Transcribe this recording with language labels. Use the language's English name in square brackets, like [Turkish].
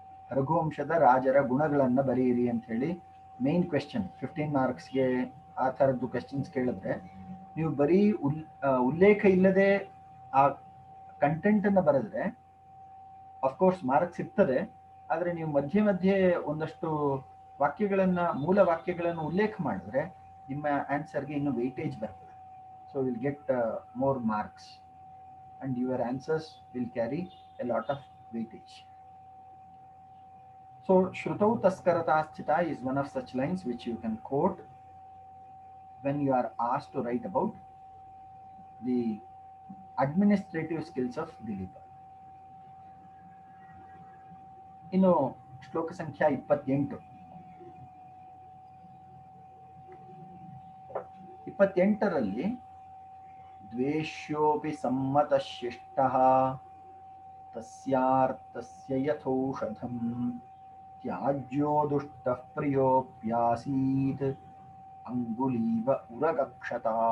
[Kannada] ರಘುವಂಶದ ರಾಜರ ಗುಣಗಳನ್ನ ಬರೆಯಿರಿ ಅಂತ ಹೇಳಿ ಮೇನ್ ಕ್ವೆಶ್ಚನ್ 15 ಮಾರ್ಕ್ಸ್ಗೆ ಆ ಥರದ್ದು ಕ್ವೆಶ್ಚನ್ಸ್ ಕೇಳಿದ್ರೆ, ನೀವು ಬರೀ ಉಲ್ಲೇಖ ಇಲ್ಲದೆ ಆ ಕಂಟೆಂಟ್ ಅನ್ನ ಬರೆದ್ರೆ ಅಫ್ಕೋರ್ಸ್ ಮಾರ್ಕ್ಸ್ ಸಿಗ್ತದೆ, ಆದ್ರೆ ನೀವು ಮಧ್ಯೆ ಮಧ್ಯೆ ಒಂದಷ್ಟು ವಾಕ್ಯಗಳನ್ನ, ಮೂಲ ವಾಕ್ಯಗಳನ್ನು ಉಲ್ಲೇಖ ಮಾಡಿದ್ರೆ ನಿಮ್ಮ ಆನ್ಸರ್ಗೆ ಇನ್ನು ವೆಯ್ಟೇಜ್ ಬರ್ತದೆ. [English] So will get more marks and your answers will carry a lot of weightage. So Shrutau Taskarata Sthita is one of such lines which you can quote when you are asked to write about the administrative skills of Dilipa. [Kannada] ಇನ್ನು ಶ್ಲೋಕ ಸಂಖ್ಯಾ 28ರಲ್ಲಿ [Sanskrit] ದ್ವೇಷ್ಯೋಪಿ ಸಮ್ಮತಃ ಶಿಷ್ಟಃ ತಸ್ಯಾರ್ಥಸ್ಯ ಯಥೌಷಧಂ ತ್ಯಾಜ್ಯೋ ದುಷ್ಟಃ ಪ್ರಿಯೋಪ್ಯಾಸೀತ್ ಅಂಗುಲೀವ ಉರಗಕ್ಷತ.